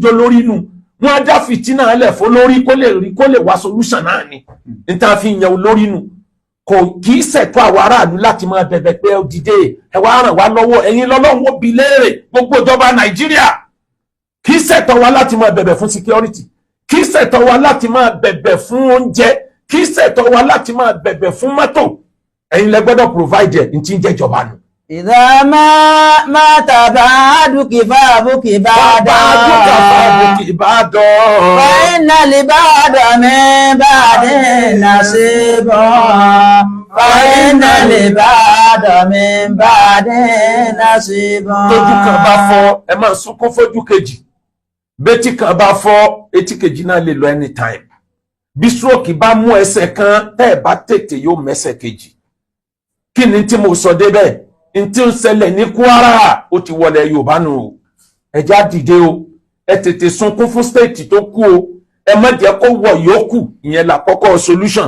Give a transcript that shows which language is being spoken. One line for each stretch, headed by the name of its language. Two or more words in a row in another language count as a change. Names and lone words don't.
Yoruba: jó lórí nù wọ́n á dá fìtínà lẹ̀ fún lórí kó lè wá solution náà ni níta fi yan olórí nù kò kì í ṣẹ̀tọ́ àwọn aráàlú láti máa bẹ̀bẹ̀ pé ó dìde ẹ wá ràn wá lọ́wọ́ ẹ̀yin lọ́lọ́run ó bi léèrè gbogbo ìjọba Nàìjíríà kì í ṣẹ̀tọ́ wa láti máa bẹ̀bẹ̀ fún security kì í ṣẹ̀tọ́ wa láti máa bẹ̀bẹ̀ fún oúnjẹ kì í ṣẹ̀tọ́ wa láti máa bẹ̀bẹ̀ fún mọ́tò ẹ̀yin lẹ gbọ́dọ̀ provide ẹ̀ ní tí ń jẹ́ ìjọba nù.
Arabic: إذا ما تبعدك فابك بعدا فإن لبعد من بعد نصيبا فإن لبعد من بعد نصيبا.
Yoruba: tójú kan bá fọ́ ẹ máa sunkún fojú kejì bétí kan bá fọ́ etí kejì náà lè lọ anytime bí stroke bá mú ẹsẹ̀ kan tẹ́ ẹ bá tètè yóò mẹ́sẹ̀ kejì kí ni tí mo sọ débẹ̀ ntí ń ṣẹlẹ̀ ní Kwara ó ti wọlé Yorùbá nù o ẹjẹ́ àdìde o ẹ tètè sunkún fún state tó kú o ẹ má jẹ́ kó wọ yòókù ìyẹn lákọ́kọ́ solution.